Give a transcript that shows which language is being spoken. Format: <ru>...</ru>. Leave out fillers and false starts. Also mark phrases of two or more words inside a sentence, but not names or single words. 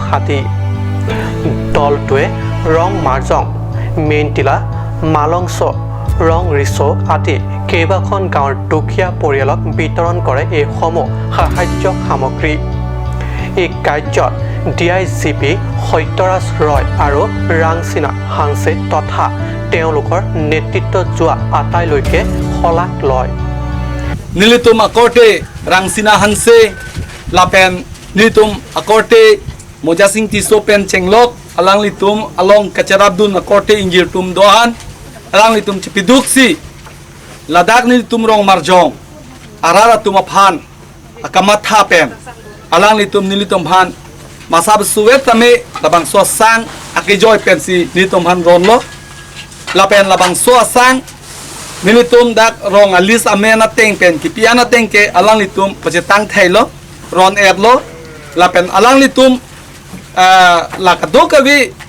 <as>আদি দলটোৱে ৰং মাৰ্জং মেইনটিলা মালংছ ৰং ৰিচো আদি কেইবাখন গাঁৱৰ দুখীয়া পৰিয়ালক বিতৰণ কৰে এইসমূহ সাহায্য সামগ্ৰী এই কাৰ্যত DIGP সত্যৰাজ ৰয় আৰু ৰাংচিনা হানছে তথা তেওঁলোকৰ নেতৃত্বত যোৱা আটাইলৈকে শলাগ লয়</as> <mjw>Nilitum akorte Rangsina Hanse Lapen Nilitum akorte Mojasing Tiso Pen Chenglok Alang litum along Kacarabdun akorte Injir Tum Dohan Alang litum Cipiduksi Ladak nilitum Rong Marjong Arara Tumaphan Akamat Hapen Alang litum nilitum Han Masab Suwet Tame Labang Suasang Akijoy Pensi nilitum Han Ronlo Lapen Labang Suasang Nilitum dak rong alis amena tengpen kipiana tengke alang litum pacetang thailo ron erlo lapen alang litum lakadokavi</mjw>